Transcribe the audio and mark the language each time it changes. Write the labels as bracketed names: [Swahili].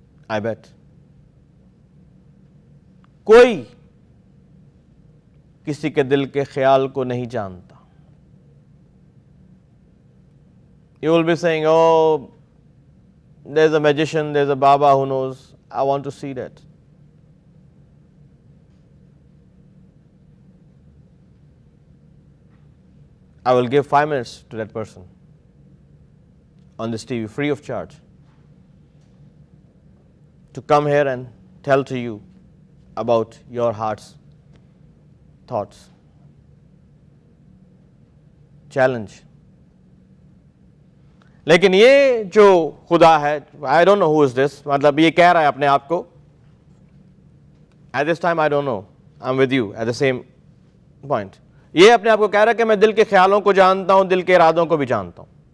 [English] I bet [Hindi] कोई किसी के दिल के ख्याल को नहीं जानता। [English] You will be saying, oh, there's a magician, there's a Baba who knows. I want to see that. I will give 5 minutes to that person on this TV, free of charge, to come here and tell to you about your heart's thoughts. Challenge. [Hindi] लेकिन ये जो खुदा है, [English] I don't know who is this, [Hindi] मतलब ये कह रहा है अपने आप को, [English] At this time I don't know, I am with you at the same point. [Hindi] ये अपने आप को कह रहा है कि मैं दिल के ख्यालों को जानता हूं, दिल के इरादों को भी जानता हूं।